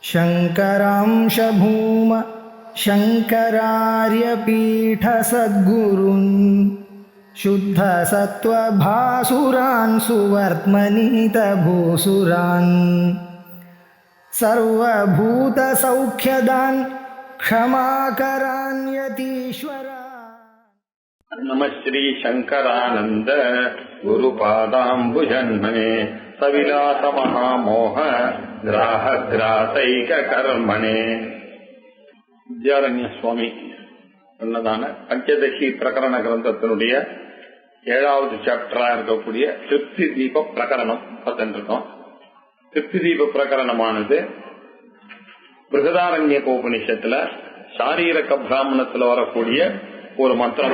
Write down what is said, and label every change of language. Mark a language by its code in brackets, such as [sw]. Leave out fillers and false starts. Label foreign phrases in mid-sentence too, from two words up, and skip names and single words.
[sa] शङ्करांश भूम शङ्करार्यपीठसद्गुरून् शुद्धसत्त्वभासुरान् सुवर्त्मनीतभूसुरान् सर्वभूतसौख्यदान् क्षमाकरान् यतीश्वरान्। नमः श्री शंकरानंद गुरुपादाम्बुजन्मने सविलास महामोह ग्राहग्रासैक कर्मणे। [ta] வித்யாரண்ய சுவாமி சொன்னதான பஞ்சதசி பிரகரண கிரந்தத்தினுடைய 7வது சாப்டரா இருக்கக்கூடிய திருப்தி தீப பிரகரணம் பார்த்துருக்கோம். திருப்தி தீப பிரகரணமானது பிருகதாரண்யகோபனிஷத்துல சாரீரக பிராமணத்துல வரக்கூடிய ஒரு மந்திரம்.